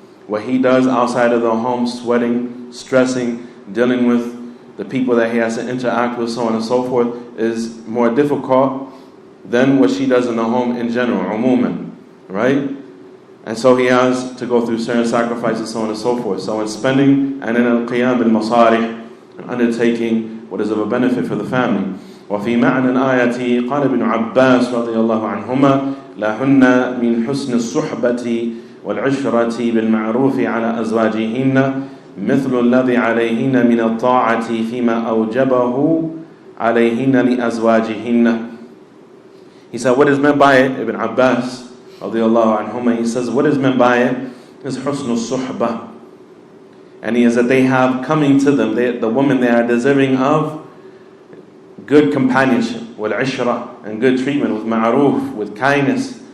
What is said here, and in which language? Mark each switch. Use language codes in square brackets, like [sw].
[en] What he does outside of the home, sweating, stressing, dealing with the people that he has to interact with, so on and so forth, is more difficult than what she does in the home in general, umuman, right? And so he has to go through certain sacrifices, so on and so forth. So in spending and in [ar] al-qiyam bil-masarih, [en] undertaking what is of a benefit for the family. [ar] وفي معنى الآية قال ابن عباس رضي الله عنهما لهن من حسن الصحبة والعشرة بالمعروف على أزواجهن مثل الذي عليهن من الطاعة فيما أوجبه عليهن لأزواجهن. [en] He said, what is meant by it? Ibn Abbas radiallahu anhuma, he says, what is meant by it is husn al-suhbah. And he is that they have coming to them, the women, they are deserving of good companionship, wal-ishra, and good treatment, with ma'roof, with kindness.